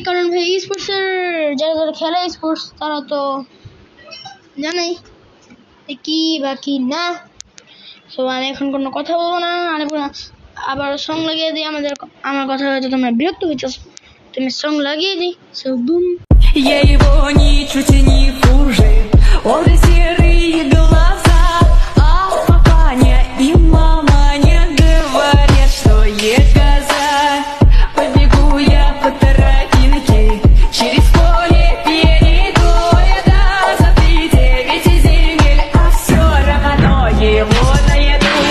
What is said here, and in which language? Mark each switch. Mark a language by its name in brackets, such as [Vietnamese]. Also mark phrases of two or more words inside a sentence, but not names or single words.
[Bangla] কারণ ভাই স্পোর্টসের যারা খেলে স্পোর্টস তারা তো জানাই কি বা কি না। সো আমি এখন কোনো কথা বলবো না, আবার সং লাগিয়ে দিই। আমার কথা হয়তো তোমরা বিরক্ত হইতেছ, তুমি সং লাগিয়ে দিই। [English] So boom. [Russian] Я его ничуть и не хуже. Он и серые глаза, а папаня и мама не говорят, что я коза. Побегу я по тропинке, через поле перейду я до за 9 земель, а все равно его найду.